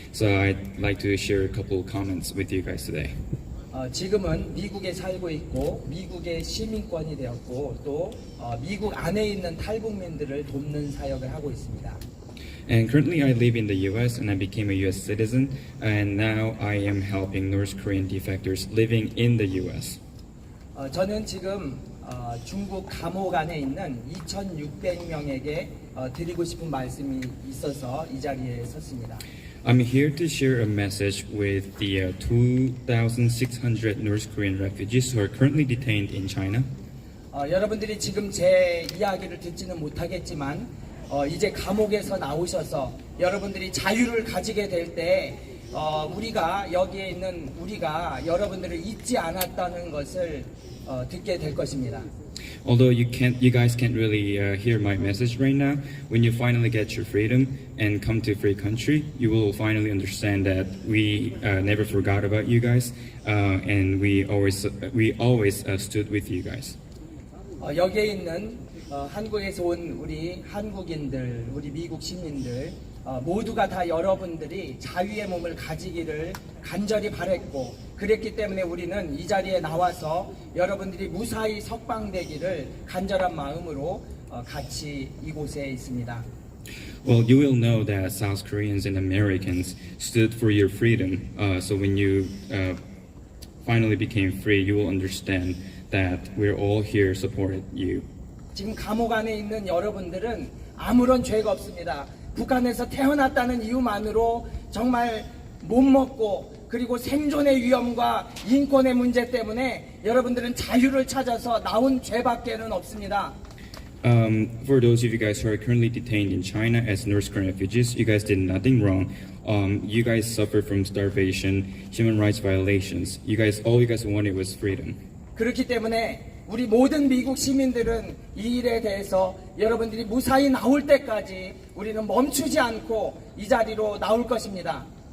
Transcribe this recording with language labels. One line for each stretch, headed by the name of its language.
English: So I'd like to share a couple of comments with you guys today.
Korean: 지금은 미국에 살고 있고 미국의 시민권이 되었고 또 미국 안에 있는 탈북민들을 돕는 사역을 하고 있습니다.
English: And currently I live in the US and I became a US citizen, and now I am helping North Korean defectors living in the US.
Korean: 저는 지금 중국 감옥 안에 있는 2,600명에게 드리고 싶은 말씀이 있어서 이 자리에 섰습니다.
English: I'm here to share a message with the 2,600 North Korean refugees who are currently detained in China.
Korean: 여러분들이 지금 제 이야기를 듣지는 못하겠지만 이제 감옥에서 나오셔서 여러분들이 자유를 가지게 될 때 우리가 여기에 있는 우리가 여러분들을 잊지 않았다는 것을 듣게 될 것입니다.
English: Although you guys can't really hear my message right now, when you finally get your freedom and come to a free country, you will finally understand that we never forgot about you guys, and we always stood with you guys.
Korean: 여기에 있는 한국에서 온 우리 한국인들, 우리 미국 시민들 모두가 다 여러분들이 자유의 몸을 가지기를 간절히 바랬고 그랬기 때문에 우리는 이 자리에 나와서 여러분들이 무사히 석방되기를 간절한 마음으로 같이 이곳에 있습니다.
English: Well, you will know that South Koreans and Americans stood for your freedom. So when you finally became free, you will understand that we're all here supporting you.
Korean: 지금 감옥 안에 있는 여러분들은 아무런 죄가 없습니다. 북한에서 태어났다는 이유만으로 정말 못 먹고 그리고 생존의 위험과 인권의 문제 때문에 여러분들은 자유를 찾아서 나온 죄밖에는 없습니다.
English: For those of you guys who are currently detained in China as North Korean refugees, you guys did nothing wrong. You guys suffered from starvation, human rights violations. All you guys wanted was freedom.
Korean: 그렇기 때문에 우리 모든 미국 시민들은 이 일에 대해서 여러분들이 무사히 나올 때까지 우리는 멈추지 않고 이 자리로 나올 것입니다.